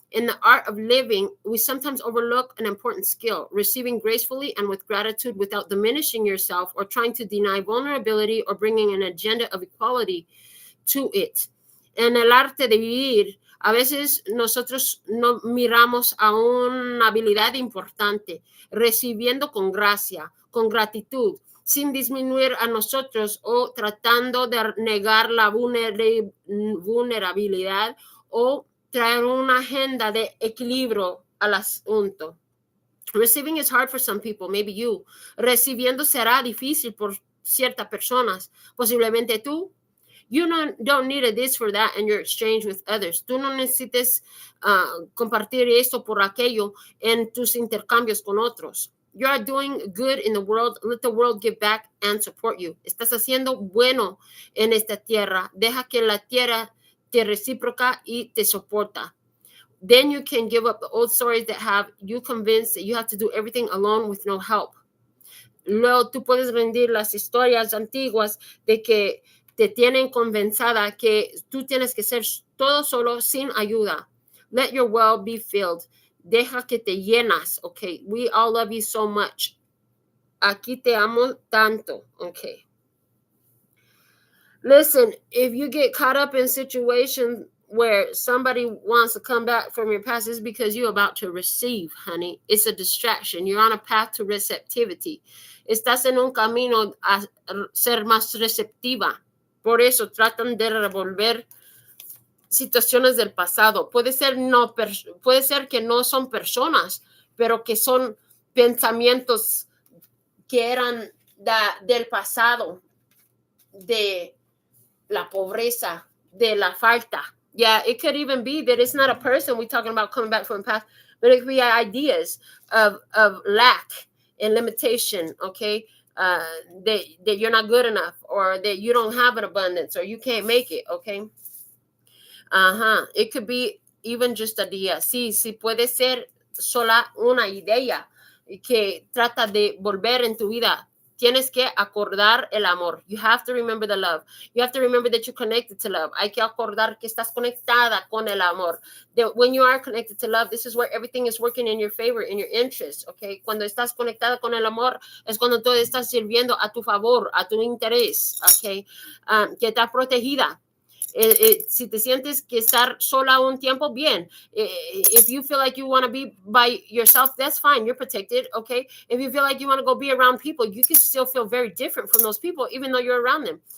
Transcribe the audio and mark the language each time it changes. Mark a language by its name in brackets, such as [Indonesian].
[English] In the art of living, we sometimes overlook an important skill, receiving gracefully and with gratitude without diminishing yourself or trying to deny vulnerability or bringing an agenda of equality to it. [Spanish] En el arte de vivir, a veces nosotros no miramos a una habilidad importante, recibiendo con gracia, con gratitud, sin disminuir a nosotros o tratando de negar la vulnerabilidad o traer una agenda de equilibrio al asunto. [English] Receiving is hard for some people, maybe you. [Spanish] Recibiendo será difícil por ciertas personas, posiblemente tú. [English] You don't need a this for that in your exchange with others. [Spanish] Tú no necesites compartir esto por aquello en tus intercambios con otros. [English] You are doing good in the world. Let the world give back and support you. [Spanish] Estás haciendo bueno en esta tierra. Deja que la tierra te recíproca y te soporta. [English] Then you can give up the old stories that have you convinced that you have to do everything alone with no help. [Spanish] Luego tú puedes rendir las historias antiguas de que te tienen convencida que tú tienes que ser todo solo sin ayuda. [English] Let your well be filled. [Spanish] Deja que te llenas, [English] okay? We all love you so much. [Spanish] Aquí te amo tanto, [English] okay? Listen, if you get caught up in situations where somebody wants to come back from your past, it's because you're about to receive, honey. It's a distraction. You're on a path to receptivity. [Spanish] Estás en un camino a ser más receptiva. Por eso tratan de revolver situaciones del pasado. Puede ser que no son personas, pero que son pensamientos que eran del pasado, de la pobreza, de la falta. [English] Yeah, it could even be that it's not a person we're talking about coming back from the past, but it could be ideas of lack and limitation, okay? That you're not good enough, or that you don't have an abundance, or you can't make it, okay? It could be even just a idea. [Spanish] Sí, puede ser sola una idea que trata de volver en tu vida. Tienes que acordar el amor. [English] You have to remember the love. You have to remember that you're connected to love. [Spanish] Hay que acordar que estás conectada con el amor. [English] That when you are connected to love, this is where everything is working in your favor, in your interest, okay? [Spanish] Cuando estás conectada con el amor, es cuando todo está sirviendo a tu favor, a tu interés, okay? Que estás protegida. Si te sientes que estar sola un tiempo, bien. [English] If you feel like you want to be by yourself, that's fine. You're protected, okay? If you feel like you want to go be around people, you can still feel very different from those people, even though you're around them.